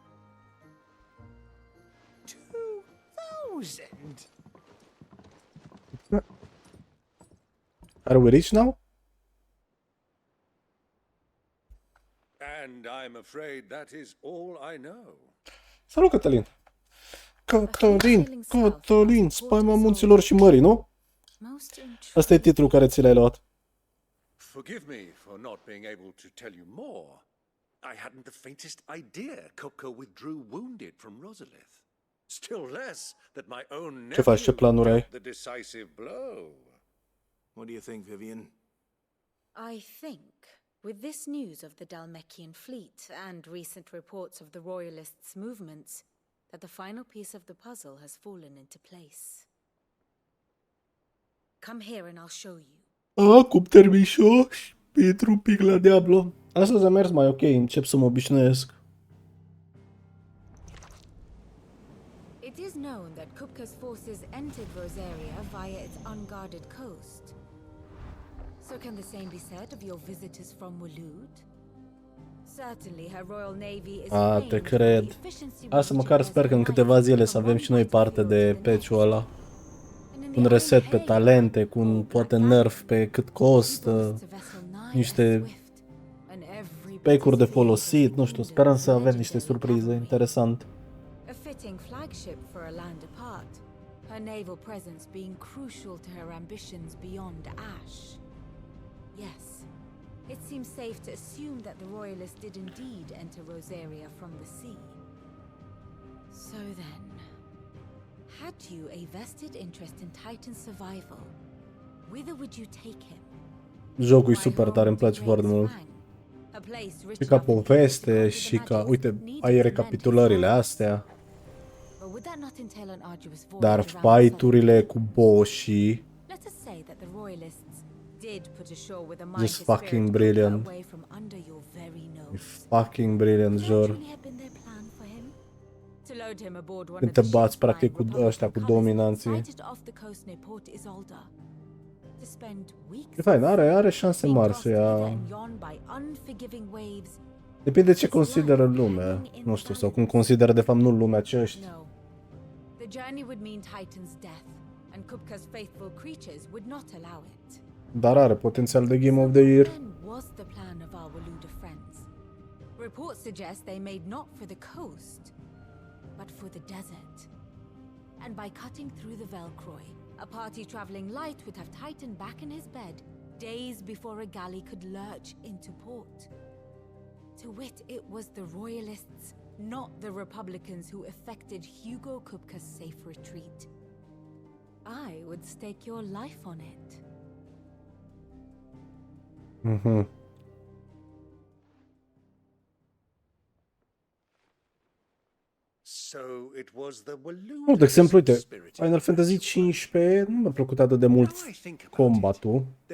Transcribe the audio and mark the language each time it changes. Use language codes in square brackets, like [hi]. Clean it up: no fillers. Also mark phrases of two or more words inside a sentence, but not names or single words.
[en] 2,000? Are we rich now? And I'm afraid that is all I know. [ro] Salut, Cătălin! Cătălin, spaima munților și mării, nu? Asta e titlul care ți l-ai luat. [en] Forgive me for not being able to tell you more. I hadn't the faintest idea Kopko withdrew wounded from Rosalith. Still less that my own [ro] Ce faci, ce planuri ai? [en] the decisive blow. What do you think, Vivian? I think, with this news of the Dalmekian fleet and recent reports of the Royalists' movements, that the final piece of the puzzle has fallen into place. Come here and I'll show you. [ro] Cum termișo și pentru un pic la Diablo. Astăzi a mers mai ok, încep să mă obișnuiesc. [en] It is known that Kupka's forces entered Rosaria via its unguarded coast. So can the same be said of your visitors from Waloed? Certainly her royal navy is [ro] Te cred. Asta măcar sper că în câteva zile să avem și noi parte de patch-ul ăla. Un reset pe talente, cu un poate nerf pe cât costă, niște pack-uri de folosit, nu știu, sperăm să avem niște surprize interesante. [en] A fitting flagship for a land apart, her naval presence being crucial to her ambitions beyond Ash. Yes, it seems safe to assume that the Royalists did indeed enter Rosaria from the sea. So then, had you a vested interest in Titan's survival, whither would you take him? [ro] Jocul e super tare, îmi place foarte mult. Și ca poveste și ca, uite, ai recapitulările astea. Dar fight-urile cu bossii [en] just fucking brilliant. [ro] E [en] fucking brilliant, [ro] jur. Când te bați practic cu ăștia, cu dominanții. E fain, are șanse mari să ia. Depinde ce consideră lumea. Nu știu, sau cum consideră de fapt nu lumea, ci ăști. Dar are potențial de Game of the Year. [en] Reports suggest they made not for the coast, but for the desert. And by cutting through the Velcroy, a party traveling light would have Titan back in his bed days before a galley could lurch into port. To wit, it was the Royalists, not the Republicans, who effected Hugo Kupka's safe retreat. I would stake your life on it. Mhm. [ro] Nu, de exemplu, uite, Final Fantasy 15 nu mi-a plăcut atât de mult combatul.